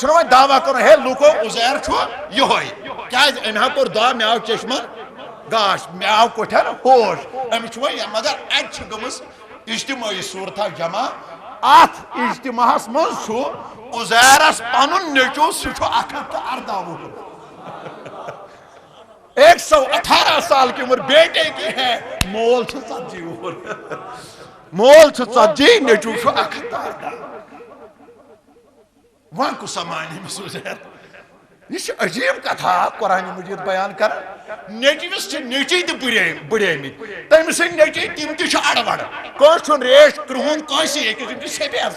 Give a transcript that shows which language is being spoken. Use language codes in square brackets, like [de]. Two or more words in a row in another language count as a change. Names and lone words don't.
[ks] چھُنہ وۄنۍ دعوا کرُن ہے لوٗکو عزیر چھُ یِہوے کیٛازِ أمۍ ہا کوٚر دعا مےٚ آو چشمن گاش مےٚ آو کوٹھٮ۪ن ہوش أمِس چھُ وۄنۍ مگر اَتہِ چھِ گٔمٕژ اجتمٲعی صوٗرتھا جمع اتھ اجتماعس منٛز چھُ عزیرس پنُن نیٚچوٗ سُہ چھُ 114 وُہُر 118 [ur] سال کی عمر بیٹے کی ہے [ks] مول چھُ 40 وُہُر مول چھُ 40 نیٚچوٗ چھُ 114 وۄنۍ کُس مانہِ أمِس عزیر یہ چھِ عجیٖب کتھا قرآنِ مجیٖد بیان کران نیٚچوِس چھِ نیٚچی تہِ بُڑیمٕتۍ تٔمۍ سٕنٛدۍ نیٚچی تِم تہِ چھِ اڑوڑ کٲنٛسہِ چھُنہٕ ریش کرٛہُن کٲنٛسہِ أکِس یِم چھِ سفید